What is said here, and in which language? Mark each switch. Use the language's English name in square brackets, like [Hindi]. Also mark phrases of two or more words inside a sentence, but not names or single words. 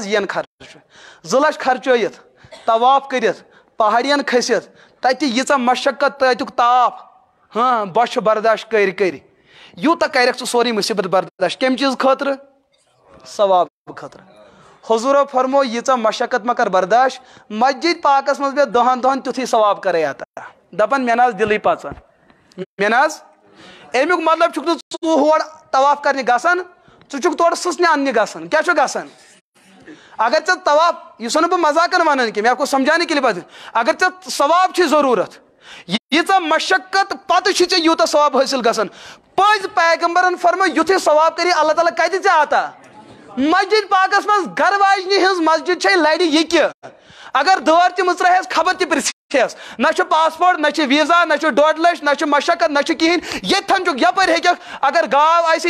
[Kashmiri] یِن خرچہٕ 2 لچھ خرچٲیِتھ طواف کٔرِتھ پہاڑین کھٔسِتھ تتہِ ییٖژاہ مشقت تتیُک تاپھ بۄچھِ برداشت کٔرۍ یوٗتاہ کرکھ ژٕ سورُے مُصیبت برداشت کمہِ چیٖز خٲطرٕ ثواب خٲطرٕ حضوٗرو فرمو ییٖژاہ مشقت ما کر برداشت مسجد پاکس منٛز بیٚہہ 10 دۄہن تیُتھُے ثواب کرے عطا دپان مےٚ نہ حظ دِلٕے پژان مےٚ نہ حظ امیُک مطلب چھُکھ نہٕ ژٕ ہور طواف کرنہِ گژھان ژٕ چھُکھ تورٕ سٕژنہِ اننہِ گژھان کیٛاہ چھُ گژھان اگر ژےٚ طواف یہِ چھُسو نہٕ بہٕ مزاقن ونان کینٛہہ مےٚ [Urdu] کو سمجھانے کے لیے بات [Kashmiri] اگر ژےٚ ثواب چھُے ضروٗرت ییٖژاہ مشقت پتہٕ چھُے ژےٚ یوٗتاہ ثواب حٲصِل گژھان پٔزۍ پیغمبرن فرمو یُتھُے ثواب کری اللہ تعالیٰ کتہِ ژےٚ عطا مسجد پاکس منٛز گرٕ واجنہِ ہٕنٛز مسجد چھے لرِ یہِ کہِ اگر دٲر تہِ مٕژرٲہس خبر تہِ پرژھٮ۪س نہ چھُ پاسپورٹ نہ چھُ ویٖزا نہ چھُ 1.5 لچھ نہ چھُ مشقت نہ چھُ کِہینۍ ییٚتھن چھُکھ یپٲرۍ ہیٚککھ اگر گاو آسی